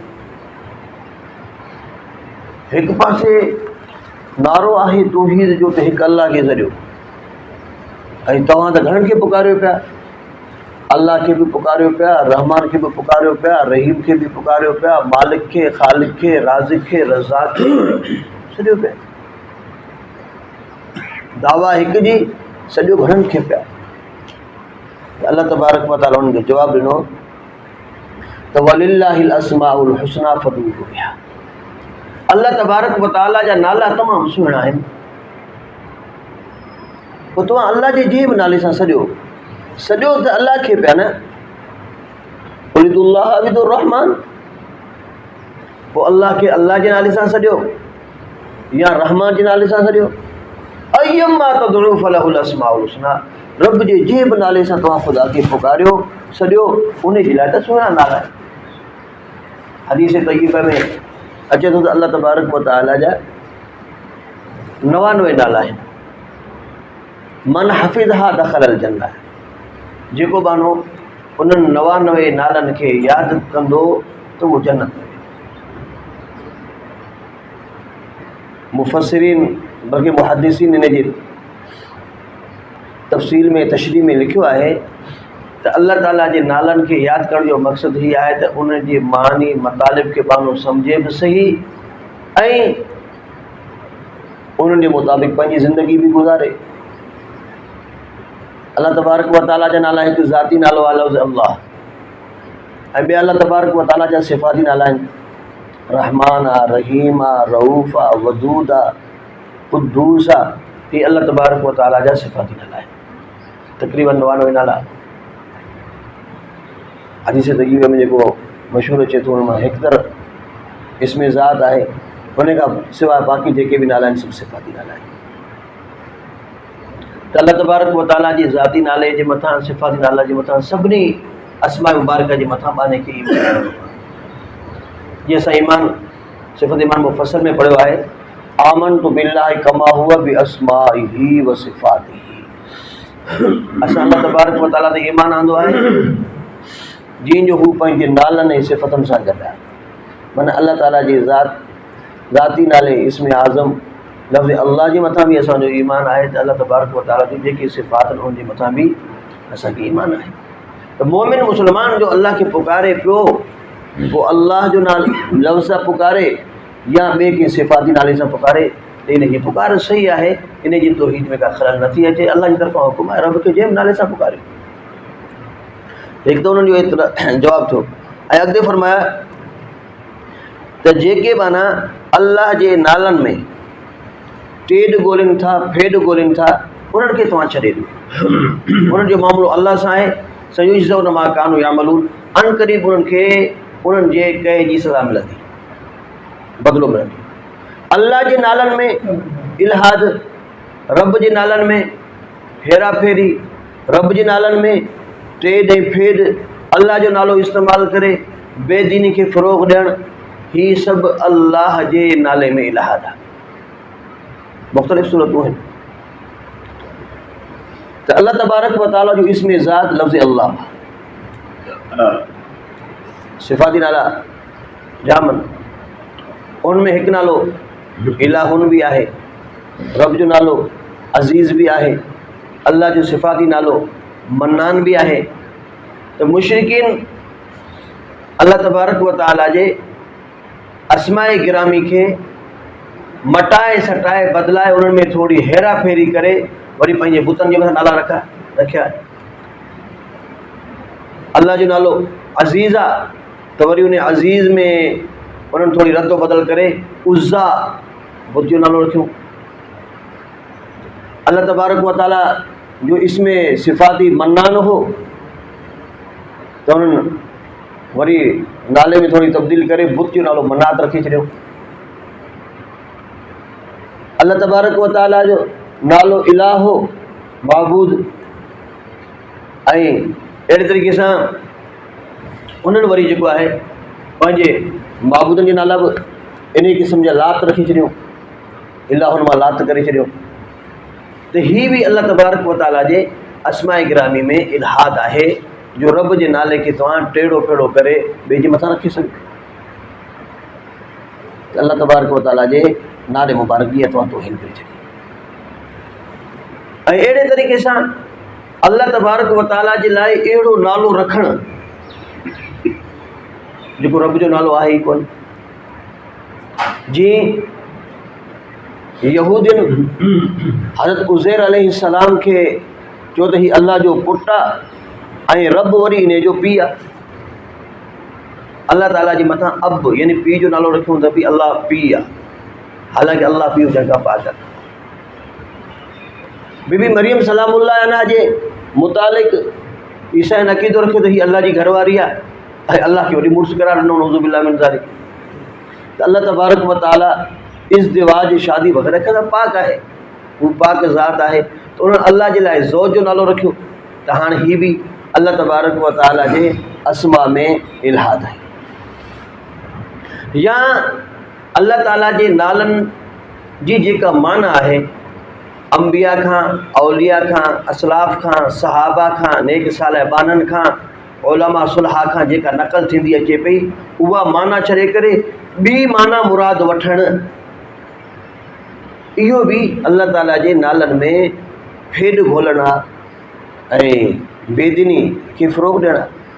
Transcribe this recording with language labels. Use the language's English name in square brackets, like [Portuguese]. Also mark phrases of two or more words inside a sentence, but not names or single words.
[Sindhi] हिकु पासे नारो आहे तौहीद जो त हिकु अल्लाह खे सॾियो, ऐं तव्हां त घणनि खे पुकारियो पिया, अल्लाह खे बि पुकारियो पिया, रहमान खे बि पुकारियो पिया, रहीम खे बि पुकारियो पिया, मालिक खे, ख़ालिक खे, राज़िक़ खे, रज़ाक खे सॾियो पिया। दावा हिकु जी, सॼो घणनि खे पिया। [Arabic] الله تبارك وتعالى [Sindhi] उन्हनि खे जवाबु ॾिनो त [Arabic] ولله الأسماء الحسنى فادعوه بها, الله تبارك وتعالى [Sindhi] जा नाला तमामु सुहिणा आहिनि, पोइ तव्हां अल्लाह जे बि नाले सां सॼो त अल्लाह खे पिया न। [Arabic] ادعوا الله أو ادعوا الرحمن, [Sindhi] पोइ अल्लाह खे अल्लाह जे नाले सां सॼो या रहमान जे नाले सां सॼो। [Arabic] أيا ما تدعوا فله الأسماء الحسنى, [Sindhi] रब जे बि नाले सां तव्हां ख़ुदा खे पुकारियो सॼो, उन जे लाइ त सुहिणा नाला आहिनि। हदीस तय्यबा में अचे थो त [Arabic] الله تبارك وتعالى [Sindhi] जा 99 नाला आहिनि। [Arabic] من حفظها دخل الجنة, [Sindhi] जेको बानो उन्हनि 99 नालनि खे यादि कंदो त उहो जन्नत में। मुफ़स्सिरीन बल्कि मुहद्दिसीन इन जे तफ़सील में तशरीह में लिखियो आहे त अल्लाह ताला जे नालनि खे यादि करण जो मक़सदु हीअ आहे त उन जे मानी मतालिब खे माण्हू सम्झे बि सही ऐं उन्हनि जे मुताबिक़ पंहिंजी ज़िंदगी बि गुज़ारे। [Arabic] الله تبارك وتعالى [Sindhi] जा नाला हिकु ज़ाती नालो आहे लफ़्ज़ अल्लाह, ऐं ॿिया [Arabic] الله تبارك وتعالى [Sindhi] जा सिफ़ाती नाला आहिनि, रहमान आहे, रहीम आहे, रऊफ़ आहे, वदूद आहे, क़ुद्दूस आहे। इहे [Arabic] الله تبارك وتعالى [Sindhi] जा सिफ़ाती नाला आहिनि, तक़रीबन 99 नाला। हदीस तय्यबा में जेको मशहूरु अचे थो उन मां हिकु तरह इसमें ज़ात आहे, उन खां सवाइ बाक़ी जेके बि नाला आहिनि सभु सिफ़ाती नाला आहिनि। त [Arabic] الله تبارك وتعالى [Sindhi] जी ज़ाती नाले जे मथां, सिफ़ाती नाला जे मथां, सभिनी अस्मा मुबारक जे मथां बाने खे ईमान। जीअं असां ईमान सिफ़त ईमान मुफ़स्सल में पढ़ियो आहे, [Arabic] آمنت بالله كما هو بأسمائه وصفاته. [Sindhi] असां [Arabic] الله تبارك وتعالى [Sindhi] ते ईमान आंदो आहे जीअं जो हू पंहिंजे नालनि ऐं सिफ़तनि सां गॾु आहे। माना अल्लाह ताला जी ज़ाती नाले इस्म आज़म लफ़्ज़ अल्लाह जे मथां बि असांजो ईमान आहे त [Arabic] الله تبارك وتعالى [Sindhi] जी जेके सिफ़ात आहिनि उन जे मथां बि असांखे ईमान आहे। त मोमिन मुस्लमान जो अल्लाह खे पुकारे पियो, पोइ अल्लाह जो नालो लफ़्ज़ सां पुकारे या ॿिए कंहिं सिफ़ाती नाले सां पुकारे, त इन जी पुकार सही आहे, इन जी तौहीद में का ख़लल नथी अचे। अल्लाह जी तरफ़ां हुकुम आहे, रब खे जंहिं बि नाले सां पुकारियो। हिकु त उन्हनि जो एतिरा जवाबु थियो, ऐं अॻिते फरमाया त जेके माना अल्लाह जे नालनि में टेड ॻोल्हिनि था, फेड ॻोल्हिनि था, उन्हनि खे तव्हां छॾे ॾियो। उन्हनि जो मामिलो अल्लाह सां आहे। [Arabic] سيجزون ما كانوا يعملون, [Sindhi] अन क़रीब उन्हनि खे उन्हनि जे कए जी सज़ा मिलंदी, बदिलो मिलंदी। अल्लाह जे नालनि में इल्हाद, रब जे नालनि में हेरा फेरी, रब जे नालनि में टेड ऐं फेड, अल्लाह जो नालो इस्तेमालु करे बेदीनी खे फ़रोग़ ॾियणु, ही सभु अल्लाह जे नाले में इल्हाद आहे। मुख़्तलिफ़ सूरतूं आहिनि। त [Arabic] الله تبارك وتعالى [Sindhi] जो इस्म ज़ात लफ़्ज़ अल्लाह, सिफ़ाती नाला जाम आहिनि। उनमें हिकु नालो इलाहुन बि आहे, रब जो नालो अज़ीज़ बि आहे, अल्लाह जो सिफ़ाती नालो मन्नान बि आहे। त मुशरिकीन [Arabic] الله تبارك وتعالى [Sindhi] जे अस्माए गिरामी खे मटाए सटाए बदिलाए उन्हनि में थोरी हेरा फेरी करे वरी पंहिंजे बुतनि जे मथां नाला रखिया। अल्लाह जो नालो अज़ीज़ आहे त वरी उन अज़ीज़ में उन्हनि थोरी रद्द बदल करे उज़्ज़ा बुत जो नालो रखियो। [Arabic] الله تبارك وتعالى [Sindhi] जो इसमें सिफ़ाती मन्नान हो त उन्हनि वरी नाले में थोरी तब्दील करे बुत जो नालो मनात रखी छॾियो। [Arabic] الله تبارك وتعالى [Sindhi] जो नालो इलाह हो, माबूद, ऐं अहिड़े तरीक़े सां उन्हनि वरी जेको आहे पंहिंजे माबूदनि जे नाला बि इन क़िस्म जा लात रखी छॾियो, इलाहुनि मां लात करे छॾियो। त हीअ बि [Arabic] الله تبارك وتعالى [Sindhi] जे अस्माए गिरामी में इल्हाद आहे, जो रब जे नाले खे तव्हां टेढ़ो फेढ़ो करे ॿिए जे मथां रखी सघो। त [Arabic] الله تبارك وتعالى [Sindhi] जे नाले मुबारक जी तव्हां तौहीन करे छॾी। ऐं अहिड़े तरीक़े सां [Arabic] الله تبارك وتعالى [Sindhi] जे लाइ अहिड़ो नालो रखणु जेको रब जो नालो आहे ई कोन। जीअं यहूदियुनि हज़रत उज़ैर अलैहिस्सलाम खे चयो त हीउ अल्लाह जो पुटु आहे ऐं रब वरी इन जो पीउ आहे। अल्लाह ताला जे मथां अब यानी पीउ जो नालो रखियो त बि अल्लाह पीउ आहे, हालांकि अल्लाह पीउ हुजण खां पाक आहे। बीबी मरियम [Arabic] سلام الله عليها [Sindhi] जे मुतालिक़ ईसा इन अक़ीदो रखियो त हीअ अल्लाह जी घरवारी आहे ऐं अल्लाह खे वरी मुड़ुसु करार ॾिनो, [Arabic] نعوذ بالله من ذلك. [Sindhi] त [Arabic] الله تبارك وتعالى [Sindhi] इज़्दिवाज शादी वग़ैरह खां पाक आहे, हू पाक ज़ात आहे। त उन्हनि अल्लाह जे लाइ ज़ौज जो नालो रखियो। त हाणे हीअ बि [Arabic] الله تبارك وتعالى [Sindhi] जे अस्मा में इल्हाद आहे। या अल्लाह ताला जे नालनि जी जेका माना आहे अंबिया खां, औलिया खां, असलाफ़ खां, सहाबा खां, नेक सालिहाननि खां, उलमा सुलहा खां जेका नक़ल थींदी अचे पई, उहा माना छॾे करे ॿी माना मुराद वठणु, इहो बि अल्लाह ताला जे नालनि में फेड ॻोल्हणु आहे ऐं बेदीनी खे फ़रोग़ ॾियणु आहे।